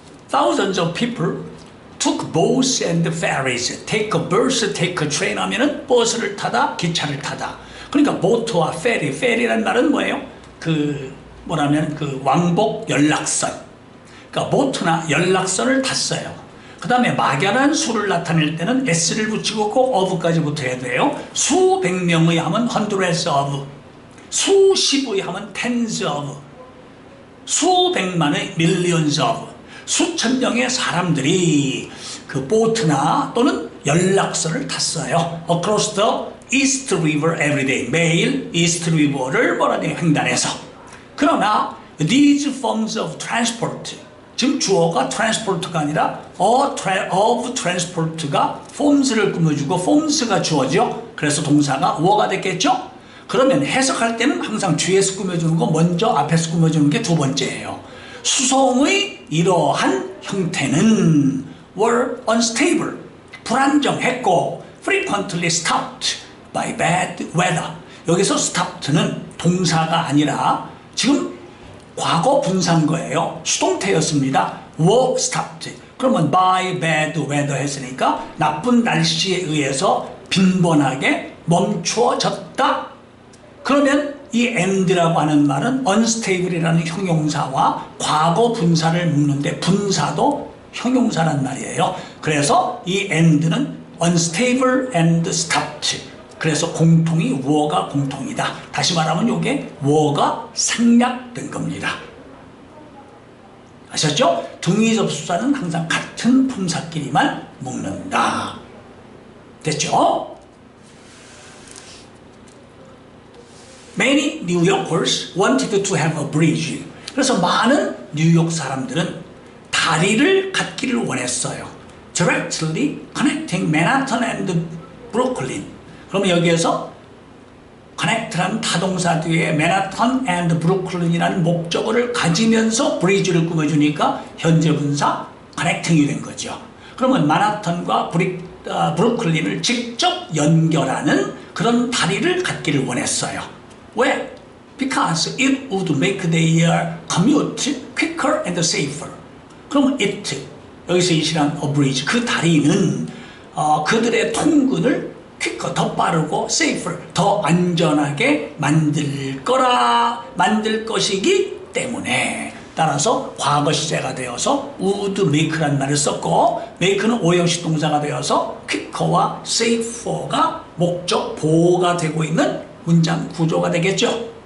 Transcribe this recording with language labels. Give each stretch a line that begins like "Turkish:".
English: Thousands of people took boats and ferries. take a bus, take a train
Korean: 하면은 버스를 타다, 기차를 타다. 그러니까 보트와 페리란 말은 뭐예요? 뭐라면 왕복 연락선. 그러니까 보트나 연락선을 탔어요. 그 다음에 막연한 수를 나타낼 때는 s를 붙이고 꼭 of까지 붙어야 돼요. 수백 명의 하면
English: hundreds of,
Korean: 수십의 하면
English: tens of,
Korean: 수백만의
English: millions of,
Korean: 수천 명의 사람들이 그 보트나 또는 연락선을 탔어요.
English: Across the East River every day.
Korean: 매일 East River를 횡단해서. 그러나
English: these forms of transport,
Korean: 지금 주어가 transport가 아니라 of transport가 forms를 꾸며주고 forms가 주어죠. 그래서 동사가 were가 됐겠죠. 그러면 해석할 때는 항상 뒤에서 꾸며주는 거 먼저 앞에서 꾸며주는 게 두 번째예요. 수송의 이러한 형태는
English: were unstable,
Korean: 불안정했고
English: frequently stopped by bad weather.
Korean: 여기서 stopped는 동사가 아니라 지금 과거 분사인 거예요. 수동태였습니다.
English: were stopped.
Korean: 그러면
English: by bad weather
Korean: 했으니까 나쁜 날씨에 의해서 빈번하게 멈추어졌다. 그러면 이 and라고 하는 말은 unstable이라는 형용사와 과거 분사를 묶는데 분사도 형용사란 말이에요. 그래서 이 and는
English: unstable and stopped.
Korean: 그래서 공통이 were가 공통이다. 다시 말하면 이게 were가 생략된 겁니다. 아셨죠? 등위 접수사는 항상 같은 품사끼리만 묶는다. 됐죠?
English: Many New Yorkers wanted to have a bridge.
Korean: 그래서 많은 뉴욕 사람들은 다리를 갖기를 원했어요.
English: Directly connecting Manhattan and Brooklyn.
Korean: 그러면 여기에서 connect라는 타동사 뒤에 Manhattan and Brooklyn이라는 목적어를 가지면서 bridge를 꾸며주니까 현재 분사 connecting이 된 거죠. 그러면 마나탄과 브루클린을 직접 연결하는 그런 다리를 갖기를 원했어요. 왜?
English: Because it would make their commute quicker and safer.
Korean: 그럼 it, 여기서 이시란 a bridge, 그 다리는 그들의 통근을 quicker, 더 빠르고 safer, 더 안전하게 만들 것이기 때문에 따라서 과거 시제가 되어서
English: would make
Korean: 라는 말을 썼고 make는 오형식 동사가 되어서 quicker safer가 목적 보호가 되고 있는 문장 구조가 되겠죠.